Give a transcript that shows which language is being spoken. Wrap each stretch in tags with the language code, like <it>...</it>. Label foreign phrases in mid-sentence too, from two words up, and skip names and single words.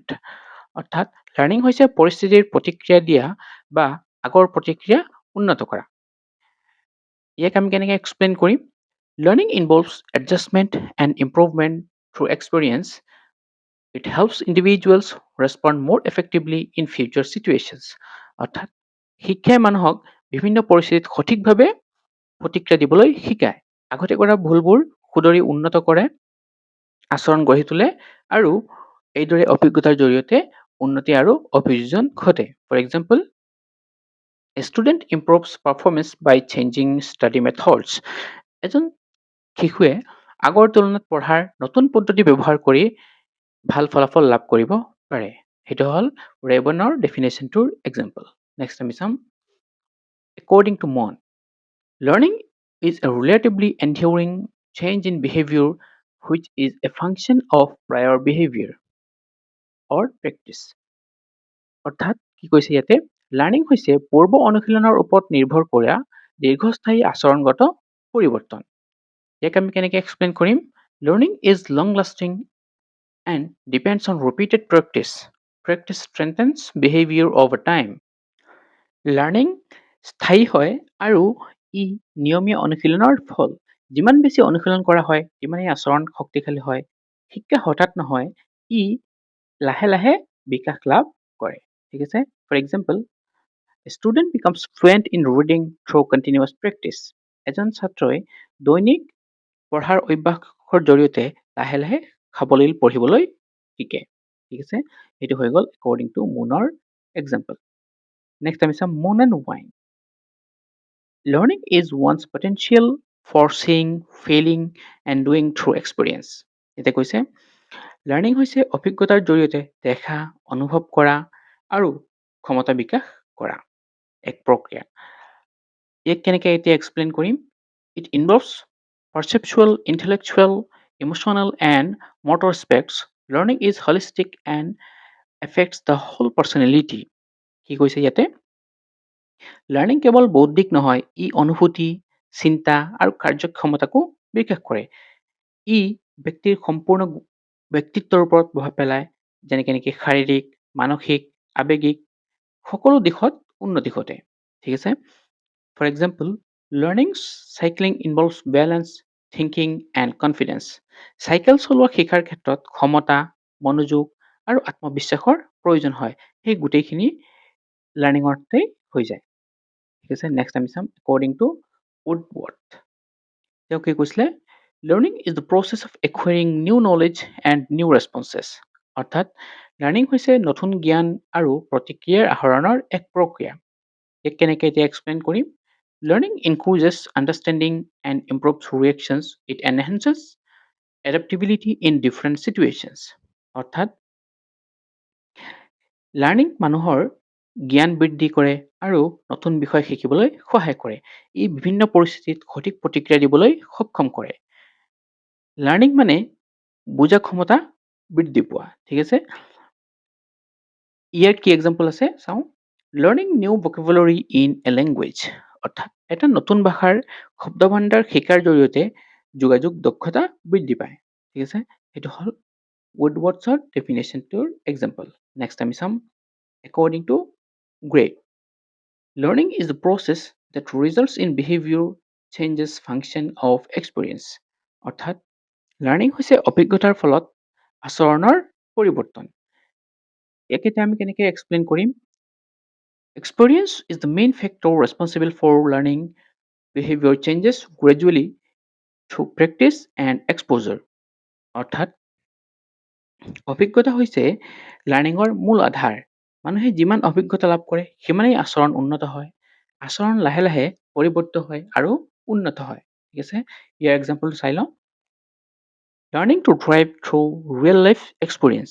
<as>অৰ্থাৎ লাৰ্ণিং হৈছে পৰিস্থিতিৰ প্ৰতিক্ৰিয়া দিয়া বা আগৰ প্ৰতিক্ৰিয়া উন্নত কৰা। ইয়াক আমি কেনেকৈ এক্সপ্লেইন কৰিম?</as> <en>Learning involves adjustment and improvement through experience. It helps individuals respond more effectively in future situations.</en> <as>অৰ্থাৎ শিক্ষাই মানুহক বিভিন্ন পৰিস্থিতিত সঠিকভাৱে প্ৰতিক্ৰিয়া দিবলৈ শিকায়। আগতে কৰা ভুলবোৰ শুধৰি উন্নত কৰে, আচৰণ গঢ়ি তোলে আৰু এইদৰে অভিজ্ঞতাৰ জৰিয়তে উন্নতি আৰু অভিযোজন ঘটে।</as> <en>for example, a student improves performance by changing study methods.</en> <as>এজন শিশুৱে আগৰ তুলনাত পঢ়াৰ নতুন পদ্ধতি ব্যৱহাৰ কৰি ভাল ফলাফল লাভ কৰিব পাৰে। সেইটো হ'ল ৰেবনৰ ডেফিনেশ্যনটোৰ এক্সাম্পল। নেক্সট আমি চাম</as> <en>according to Mon. Learning is a relatively enduring change in behavior which is a function of prior behavior or practice.</en> <as>অৰ্থাৎ কি কৈছে ইয়াতে? লাৰ্ণিং হৈছে পূৰ্ব অনুশীলনৰ ওপৰত নিৰ্ভৰ কৰা দীৰ্ঘস্থায়ী আচৰণগত পৰিৱৰ্তন। ইয়াক আমি কেনেকৈ এক্সপ্লেইন কৰিম?</as> <en>Learning is long lasting and depends on repeated practice. Practice strengthens behavior over time.</en> <as>লাৰ্ণিং স্থায়ী হয় আৰু ই নিয়মীয়া অনুশীলনৰ ফল। যিমান বেছি অনুশীলন কৰা হয় সিমানেই আচৰণ শক্তিশালী হয়। শিক্ষা হঠাৎ নহয়, ই লাহে লাহে বিকাশ লাভ কৰে। ঠিক আছে?</as> <en>for example, a student becomes fluent in reading through continuous practice.</en> <as>এজন ছাত্ৰই দৈনিক পঢ়াৰ অভ্যাসৰ জৰিয়তে লাহে লাহে সাৱলীল পঢ়িবলৈ শিকে। ঠিক আছে? এইটো হৈ গ'ল</as> <en>according to</en> <as>Moonৰ এক্সাম্পল। Next আমি চাম Moon and Wine.</as> <en>Learning is one's potential for seeing, feeling and doing through experience.</en> <as>এতিয়া কৈছে লাৰ্ণিং হৈছে অভিজ্ঞতাৰ জৰিয়তে দেখা, অনুভৱ কৰা আৰু ক্ষমতা বিকাশ কৰা এক প্ৰক্ৰিয়া। ইয়াক কেনেকৈ এতিয়া এক্সপ্লেইন কৰিম?</as> <en>It involves perceptual, intellectual, emotional and motor aspects. Learning is holistic and affects the whole personality.</en> <as>কি কৈছে ইয়াতে? লাৰ্ণিং কেৱল বৌদ্ধিক নহয়, ই অনুভূতি, চিন্তা আৰু কাৰ্যক্ষমতাকো বিকাশ কৰে। ই ব্যক্তিৰ সম্পূৰ্ণ ব্যক্তিত্বৰ ওপৰত প্ৰভাৱ পেলায়, যেনেকৈ নেকি শাৰীৰিক, মানসিক, আৱেগিক সকলো দিশত উন্নতি ঘটে। ঠিক আছে?</as> <en>For example, learning cycling involves balance, thinking and confidence.</en> <as>চাইকেল চলোৱা শিকাৰ ক্ষেত্ৰত ক্ষমতা, মনোযোগ আৰু আত্মবিশ্বাসৰ প্ৰয়োজন হয়। সেই গোটেইখিনি লাৰ্ণিঙতেই হৈ যায়। ঠিক আছে? নেক্সট আমি চাম</as> <en>according to Woodworth.</en> <as>তেওঁ কি কৈছিলে?</as> <en>Learning is the process of acquiring new knowledge and new responses.</en> <as>অৰ্থাৎ লাৰ্ণিং হৈছে নতুন জ্ঞান আৰু প্ৰতিক্ৰিয়াৰ আহৰণৰ এক প্ৰক্ৰিয়া। ইয়াক কেনেকৈ এতিয়া এক্সপ্লেইন কৰিম?</as> <en>Learning encourages understanding and improves reactions. It enhances adaptability in different situations.</en> <as>অৰ্থাৎ লাৰ্ণিং মানুহৰ জ্ঞান বৃদ্ধি কৰে আৰু নতুন বিষয় শিকিবলৈ সহায় কৰে। ই বিভিন্ন পৰিস্থিতিত সঠিক প্ৰতিক্ৰিয়া দিবলৈ সক্ষম কৰে। লাৰ্ণিং মানে বুজা ক্ষমতা বৃদ্ধি পোৱা। ঠিক আছে? ইয়াৰ কি এক্সাম্পল আছে চাওঁ।</as> <en>learning new vocabulary in a language.</en> <as>অৰ্থাৎ এটা নতুন ভাষাৰ শব্দভাণ্ডাৰ শিকাৰ জৰিয়তে যোগাযোগ দক্ষতা বৃদ্ধি পায়। ঠিক আছে? সেইটো হ'ল Woodworthৰ ডেফিনেশ্যনটোৰ এক্সাম্পল। নেক্সট আমি চাম</as> <en>according to Gray. Learning is the process that results in behavior changes function of experience.</en> <as>অৰ্থাৎ লাৰ্ণিং হৈছে অভিজ্ঞতাৰ ফলত আচৰণৰ পৰিৱৰ্তন। ইয়াক এতিয়া আমি কেনেকৈ এক্সপ্লেইন কৰিম?</as> <en>Experience is the main factor responsible for learning. Behavior changes gradually through practice and exposure.</en> <as>অৰ্থাৎ অভিজ্ঞতা হৈছে লাৰ্ণিঙৰ মূল আধাৰ। মানুহে যিমান অভিজ্ঞতা লাভ কৰে সিমানেই আচৰণ উন্নত হয়। আচৰণ লাহে লাহে পৰিৱৰ্তিত হয় আৰু উন্নত হয়। ঠিক আছে? ইয়াৰ এক্সাম্পলটো চাই লওঁ।</as> <en>Learning to drive through real life experience.</en>